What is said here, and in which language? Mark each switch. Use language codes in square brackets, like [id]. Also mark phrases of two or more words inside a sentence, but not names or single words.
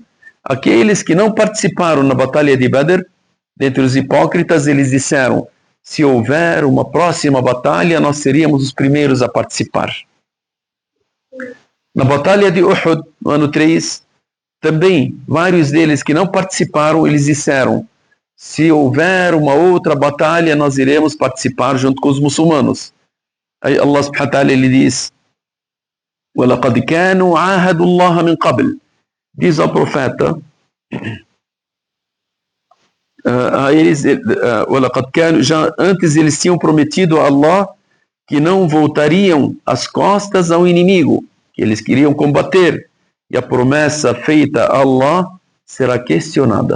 [pt] Aqueles que não participaram na batalha de Badr, dentre os hipócritas, eles disseram: se houver uma próxima batalha, nós seríamos os primeiros a participar. Na batalha de Uhud, no ano 3, também vários deles que não participaram, eles disseram: se houver uma outra batalha, nós iremos participar junto com os muçulmanos. [ar] Aí الله سبحانه وتعالى, [pt] ele diz: [ar] وَلَقَدْ كَانُوا عَاهَدُوا اللَّهَ مِنْ قَبْلِ. [pt] Diz ao profeta, já antes eles tinham prometido a Allah que não voltariam as costas ao inimigo, que eles queriam combater, e a promessa feita a Allah será questionada.